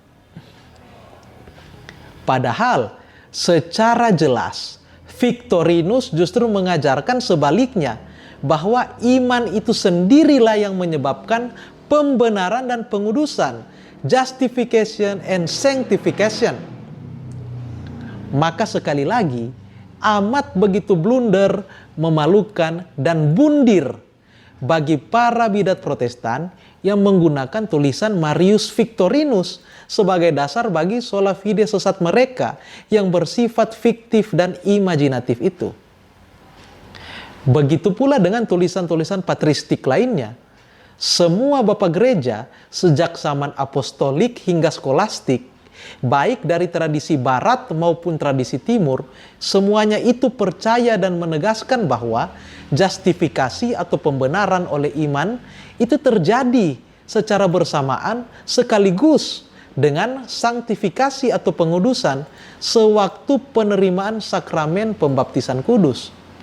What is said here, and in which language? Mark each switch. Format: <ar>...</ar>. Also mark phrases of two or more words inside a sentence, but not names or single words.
<id>Padahal secara jelas Victorinus justru mengajarkan sebaliknya, bahwa iman itu sendirilah yang menyebabkan pembenaran dan pengudusan,</id> <en>justification and sanctification.</en> <id>Maka sekali lagi, amat begitu blunder, memalukan, dan bundir bagi para bidat Protestan yang menggunakan tulisan Marius Victorinus sebagai dasar bagi</id> <la>sola fide</la> <id>sesat mereka yang bersifat fiktif dan imajinatif itu. Begitu pula dengan tulisan-tulisan patristik lainnya. Semua bapak gereja sejak zaman apostolik hingga skolastik, baik dari tradisi barat maupun tradisi timur, semuanya itu percaya dan menegaskan bahwa justifikasi atau pembenaran oleh iman itu terjadi secara bersamaan sekaligus dengan sanktifikasi atau pengudusan sewaktu penerimaan sakramen pembaptisan kudus.</id>